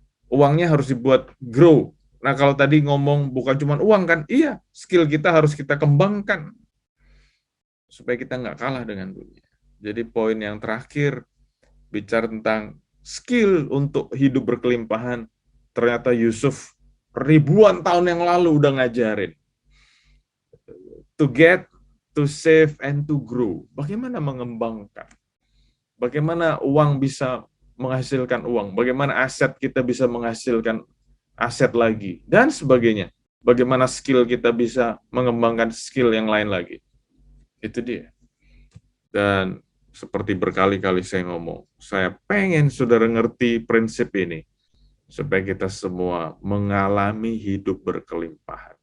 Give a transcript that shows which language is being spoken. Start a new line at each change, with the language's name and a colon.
Indonesian: Uangnya harus dibuat grow. Nah, kalau tadi ngomong bukan cuma uang kan, iya, skill kita harus kita kembangkan supaya kita nggak kalah dengan dunia. Jadi poin yang terakhir, bicara tentang skill untuk hidup berkelimpahan, ternyata Yusuf ribuan tahun yang lalu udah ngajarin.
English: To get, to save, and to grow.
Indonesian: Bagaimana mengembangkan? Bagaimana uang bisa menghasilkan uang? Bagaimana aset kita bisa menghasilkan aset lagi? Dan sebagainya. Bagaimana skill kita bisa mengembangkan skill yang lain lagi? Itu dia. Dan seperti berkali-kali saya ngomong, saya pengen saudara ngerti prinsip ini, supaya kita semua mengalami hidup berkelimpahan.